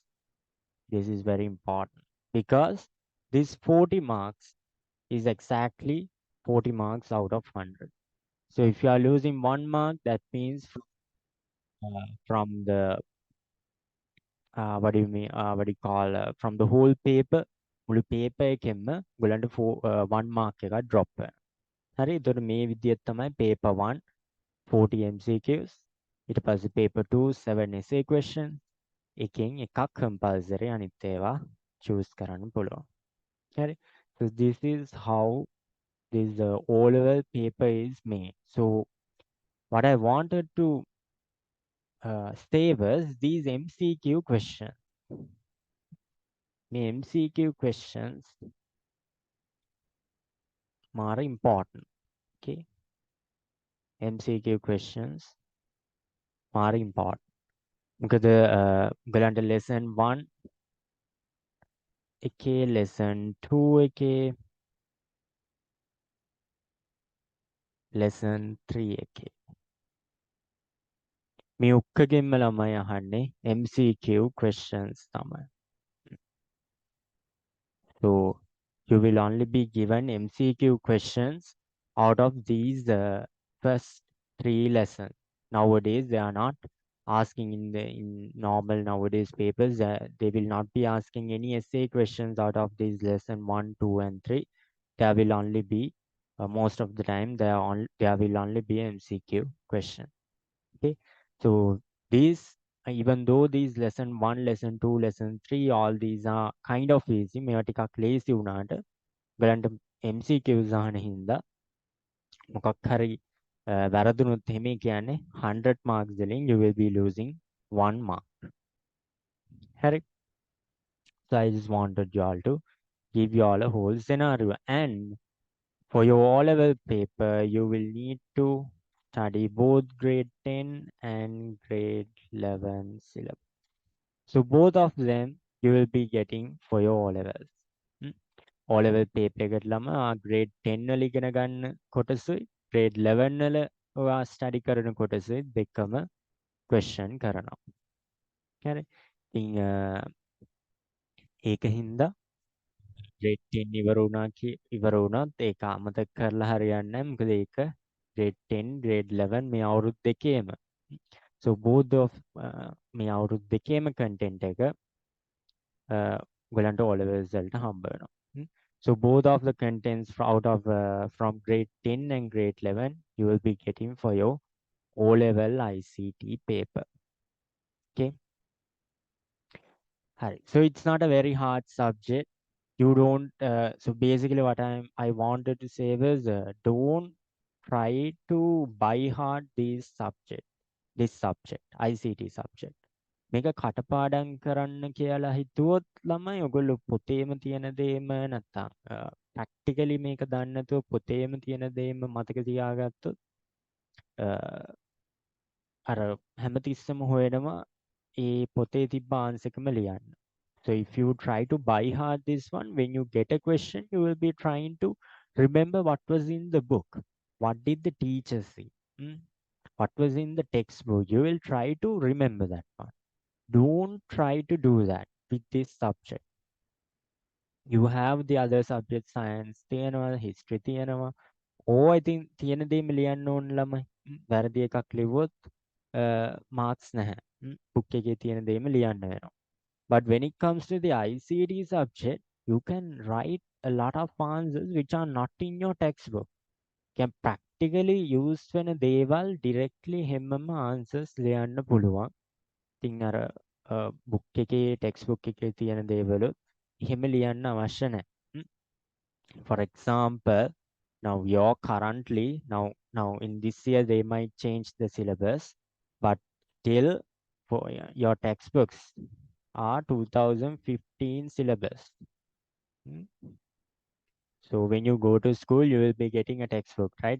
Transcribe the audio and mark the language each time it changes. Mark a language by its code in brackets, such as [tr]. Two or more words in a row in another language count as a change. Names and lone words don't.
[en] This is very important because this 40 marks is exactly 40 marks out of 100. So if you are losing 1 mark, that means from the what do you mean? What do you call from the whole paper? [si] මුළු paper එකෙන්ම ඔයගලන්ට 1 mark එකක් drop වෙනවා. හරි. එතකොට මේ විදිහට තමයි paper 1 40 MCQs. ඊට පස්සේ paper 2 7 [en] essay question. [si] එකෙන් එකක් compulsory අනිත් ඒවා choose කරන්න පුළුවන්. හරි. [en] So this is how this O-level paper is made. So what I wanted to say was these MCQ questions. The MCQ questions are important. Okay, MCQ questions are important. Because the lesson 1 okay, lesson 2 okay, lesson 3 okay. [si] මේ ඔක්කොගෙම ළමයි අහන්නේ [en] MCQ questions [si] තමයි. [en] So you will only be given MCQ questions out of these first 3 lessons. Nowadays they are not asking in normal nowadays papers. They will not be asking any essay questions out of these lesson 1, 2, and 3. There will only be most of the time there will only be MCQ question. Okay, so these even though these lesson 1 lesson 2 lesson 3 all these are kind of easy [si] මේවා ටිකක් lazy වුණාට ඔයගලන්ට MCQs අහන හින්දා මොකක් හරි වැරදුනොත් එහෙම කියන්නේ 100 marks වලින් [en] you will be losing 1 mark. [si] හරි. [en] So I just wanted you all to give you all a whole scenario, and for your O-level paper you will need to study both grade 10 and grade 11 syllabus. So both of them you will be getting for your O-levels. [si] O-level paper එකට ළම grade 10 වල ඉගෙන ගන්න කොටසුයි grade 11 වල ඔයා study කරන කොටසුයි දෙකම question කරනවා. හරි. ඉතින් ඒක හින්දා grade 10 ඉවර වුණත් ඒක අමතක කරලා හරියන්නේ නැහැ. මොකද ඒක grade 10 grade 11 මේ අවුරුදු දෙකේම. [en] So both of [si] මේ අවුරුදු දෙකේම content එක ඔයගලන්ට O levels වලට හම්බ වෙනවා. [en] So both of the contents out of from grade 10 and grade 11 you will be getting for your O level ICT paper. Okay. So it's not a very hard subject. You don't so basically what I wanted to say was don't try to by heart this subject ICT subject. [si] මේක කටපාඩම් කරන්න කියලා හිතුවොත් ළමයි ඔයගොල්ලෝ පොතේම තියෙන දේම නැත්තම් ප්‍රැක්ටිකලි මේක දන්නේ නැතුව පොතේම තියෙන දේම මතක තියාගත්තොත් අර හැමතිස්සෙම හොයනවා ඒ පොතේ තිබ්බ ආන්සර් එකම ලියන්න. [en] So if you try to by heart this one, when you get a question, you will be trying to remember what was in the book. What did the teacher say? What was in the textbook? You will try to remember that one. Don't try to do that with this subject. You have the other subject science, තියෙනවා, history තියෙනවා. I think [si] තියෙන දේම ලියන්න ඕන ළමයි. වැරදි එකක් ලිව්වොත් marks නැහැ. book එකේ තියෙන දේම ලියන්න වෙනවා. [en] But when it comes to the ICT subject, you can write a lot of answers which are not in your textbook. Can practically use [si] වෙන දේවල් directly හැමම answers ලියන්න පුළුවන්. ඉතින් අර book එකේ textbook එකේ තියෙන දේවලුත් එහෙම ලියන්න අවශ්‍ය නැහැ. [en] For example, now you're currently now in this year they might change the syllabus, but still for your textbooks are 2015 syllabus. So when you go to school you will be getting a textbook, right?